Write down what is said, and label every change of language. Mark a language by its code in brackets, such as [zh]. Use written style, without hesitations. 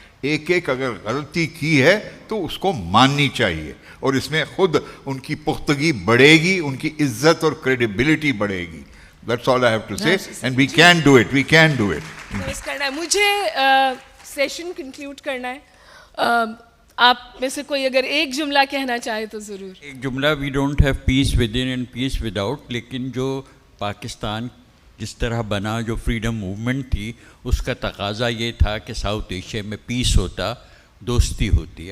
[ur] ایک ایک اگر غلطی کی ہے تو اس کو ماننی چاہیے, اور اس میں خود ان کی پختگی بڑھے گی, ان کی عزت اور کریڈیبلٹی بڑھے گی. [en] That's all I have to say, and we can do it. We can do it. [ur] مجھے سیشن کنکلیوڈ کرنا ہے. آپ میں سے کوئی اگر ایک جملہ کہنا چاہے تو ضرور. ایک جملہ, [en] We don't have peace within and peace without. [ur] لیکن جو پاکستان جس طرح بنا, جو فریڈم موومنٹ تھی, اس کا تقاضا یہ تھا کہ ساؤتھ ایشیا میں پیس ہوتا, دوستی ہوتی.